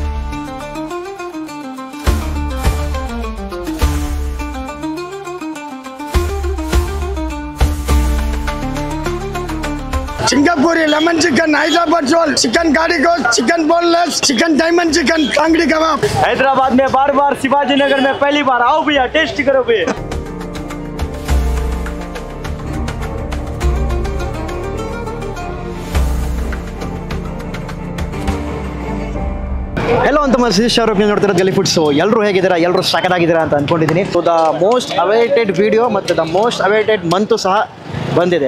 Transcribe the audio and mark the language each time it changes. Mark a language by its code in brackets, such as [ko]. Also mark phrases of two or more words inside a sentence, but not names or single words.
[en] Singapore lemon chicken, Hyderabad roll, chicken garlic roast, chicken boneless, chicken diamond chicken, tangri kebab. [hi] हैदराबाद में बार-बार, शिवाजी नगर में पहली बार आओ भैया, टेस्ट करो भैया। [kn] ಹೆಲೋ ಅಂತ ಮಸೀಶ್ ಶಾರುಖ್ ನೀವು ನೋಡ್ತಿರೋದು ಗಲಿ ಫುಡ್ಸ್. ಎಲ್ಲರೂ ಹೇಗಿದ್ದೀರಾ? ಎಲ್ಲರೂ ಸಖತ್ತಾಗಿದ್ದೀರಾ ಅಂತ ಅನ್ಕೊಂಡಿದ್ದೀನಿ. [en] so the most awaited video [kn] ಮತ್ತು [en] the most awaited month [kn] ಸಹ ಬಂದಿದೆ.